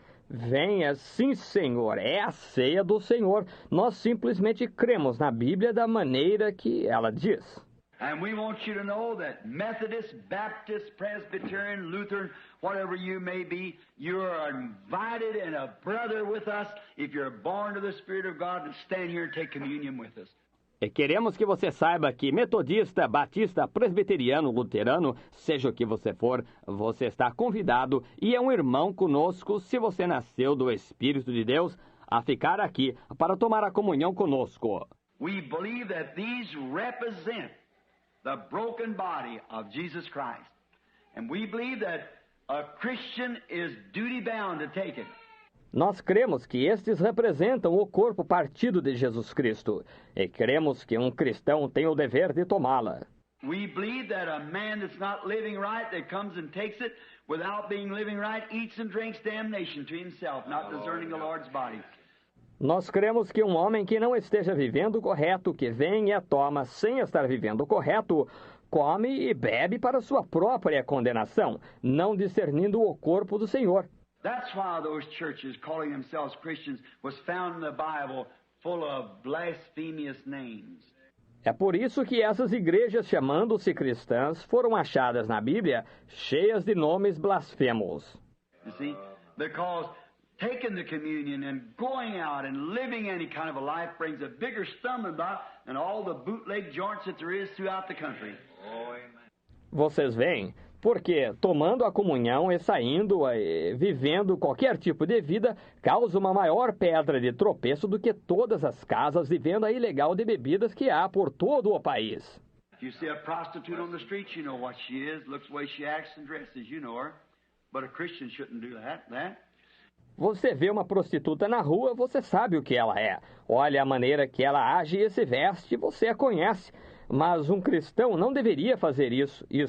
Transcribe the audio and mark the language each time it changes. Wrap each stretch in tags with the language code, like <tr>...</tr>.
<pt>Venha, sim, Senhor, é a ceia do Senhor. Nós simplesmente cremos na Bíblia da maneira que ela diz.</pt> <en>And we want you to know that Methodist, Baptist, Presbyterian, Lutheran, whatever you may be, you are invited and a brother with us if you're born to the Spirit of God to stand here and take communion with us.</en> <pt>E queremos que você saiba que metodista, batista, presbiteriano, luterano, seja o que você for, você está convidado e é um irmão conosco se você nasceu do Espírito de Deus a ficar aqui para tomar a comunhão conosco.</pt> <en>We believe that these represent the broken body of Jesus Christ. And we believe that a Christian is duty-bound to take it.</en> <pt>Nós cremos que estes representam o corpo partido de Jesus Cristo. E cremos que um cristão tem o dever de tomá-la.</pt> <en>We believe that a man that's not living right, that comes and takes it, without being living right, eats and drinks damnation to himself, not discerning the Lord's body.</en> <pt>Nós cremos que um homem que não esteja vivendo correto, que vem e a toma sem estar vivendo correto, come e bebe para sua própria condenação, não discernindo o corpo do Senhor.</pt> <en>That's why those churches calling themselves Christians was found in the Bible full of blasphemous names.</en> <pt>É por isso que essas igrejas chamando-se cristãs foram achadas na Bíblia cheias de nomes blasfemos.</pt> <en>You see? Because taking the communion and going out and living any kind of a life brings a bigger stumbling block than all the bootleg joints that there is throughout the country.</en> <pt>Vocês veem? Porque tomando a comunhão e saindo, vivendo qualquer tipo de vida, causa uma maior pedra de tropeço do que todas as casas de venda ilegal de bebidas que há por todo o país.</pt> <en>If you see a prostitute on the street, you know what she is, looks the way she acts and dresses, you know her. But a Christian shouldn't do that.</en> <pt>Você vê uma prostituta na rua, você sabe o que ela é. Olha a maneira que ela age e se veste, você a conhece. Mas um cristão não deveria fazer isso.</pt>